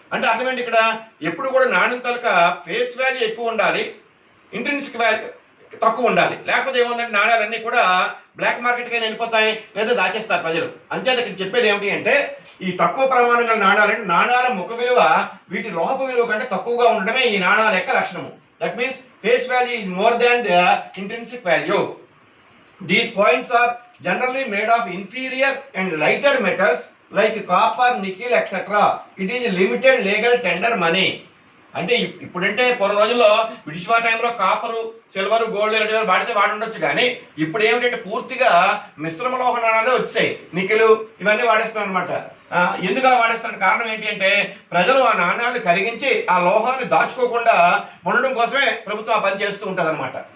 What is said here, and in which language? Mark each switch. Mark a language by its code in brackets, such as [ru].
[te] అంటే అర్థమేంటి, ఇక్కడ ఎప్పుడు కూడా నాణ్యం తాలూకా ఫేస్ వాల్యూ ఎక్కువ ఉండాలి, ఇంట్రిన్సిక్ వాల్యూ తక్కువ ఉండాలి. లేకపోతే ఏముందంటే నాణ్యాలన్నీ కూడా బ్లాక్ మార్కెట్కి వెళ్ళిపోతాయి, లేదా దాచేస్తారు ప్రజలు. అంచేత ఇక్కడ చెప్పేది ఏమిటి అంటే, ఈ తక్కువ ప్రమాణం గల నాణ్యాలంటే నాణ్యాల ముఖ విలువ వీటి లోప విలువ కంటే తక్కువగా ఉండడమే ఈ నాణ్యాల యొక్క లక్షణము. [en] That means face value is more than the intrinsic value. These coins are generally made of inferior and lighter metals like copper, nickel, etc. It is limited legal tender money. [te] అంటే ఇప్పుడంటే పూర్వ రోజుల్లో బ్రిటిష్ వారి టైంలో కాపరు, silver, gold ఇలాంటి వాడితే వాడి ఉండొచ్చు, కానీ ఇప్పుడు ఏమిటంటే పూర్తిగా మిశ్రమ లోహ నాణాలే వచ్చాయి. నికెలు ఇవన్నీ వాడేస్తారు అనమాట. ఎందుకు అలా వాడేస్తారంటే కారణం ఏంటి అంటే, ప్రజలు ఆ నాణ్యాలు కరిగించి ఆ లోహాన్ని దాచుకోకుండా ఉండడం కోసమే ప్రభుత్వం ఆ పని చేస్తూ ఉంటుంది అనమాట.